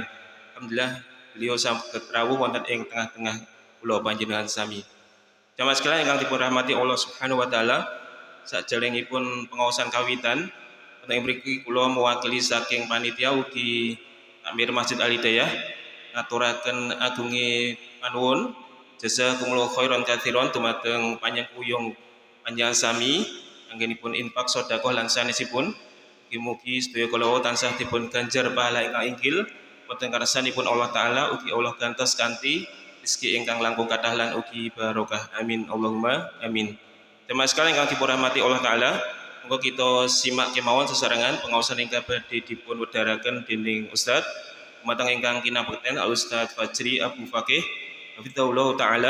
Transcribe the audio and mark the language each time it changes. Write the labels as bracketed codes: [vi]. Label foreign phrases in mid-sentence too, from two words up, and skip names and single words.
[jv] Alhamdulillah beliau saged rawuh wonten ing tengah-tengah kula panjenengan sami. Jamaah sekalian ingkang dipun rahmati Allah [ar] سبحانه وتعالى, [jv] saderengipun pengaosan kawitan wonten ing mriki kula mewakili saking panitia ugi Takmir Masjid Al Hidayah ngaturaken agunge panuwun [ar] جزاكم الله خيرا كثيرا [jv] dumateng panjenengan panjenengan sami anggenipun infak sedekah lan sanesipun. Mugi-mugi sedaya kula tansah dipun ganjar pahala ingkang inggil wonten karsanipun [ar] الله تعالى, [jv] ugi Allah gantos kanthi rezeki ingkang langkung kathah lan ugi barokah. [ar] آمين اللهم آمين. [jv] Jemaah sekalian ingkang dipun rahmati [ar] الله تعالى, [jv] monggo kita simak kemawon sesarengan pengaosan ingkang badhe dipun wedharaken dening Ustaz dumateng ingkang kinabekten Al Ustaz Fajri Abu Fakih [ar] حفظه الله تعالى.